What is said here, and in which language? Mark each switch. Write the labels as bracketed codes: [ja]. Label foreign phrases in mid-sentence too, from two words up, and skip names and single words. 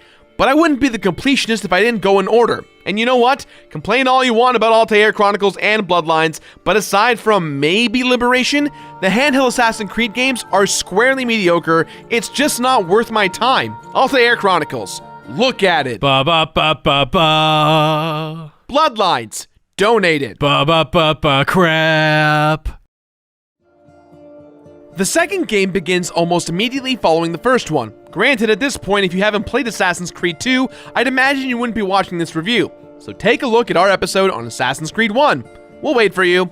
[en] But I wouldn't be the completionist if I didn't go in order. And you know what? Complain all you want about Altair Chronicles and Bloodlines, but aside from maybe Liberation, the handheld Assassin's Creed games are squarely mediocre. It's just not worth my time. Altair Chronicles. Look at it. Ba ba ba ba ba. Bloodlines. Donated. Ba ba ba ba crap. The second game begins almost immediately following the first one. Granted, at this point, if you haven't played Assassin's Creed 2, I'd imagine you wouldn't be watching this review. So take a look at our episode on Assassin's Creed 1. We'll wait for you.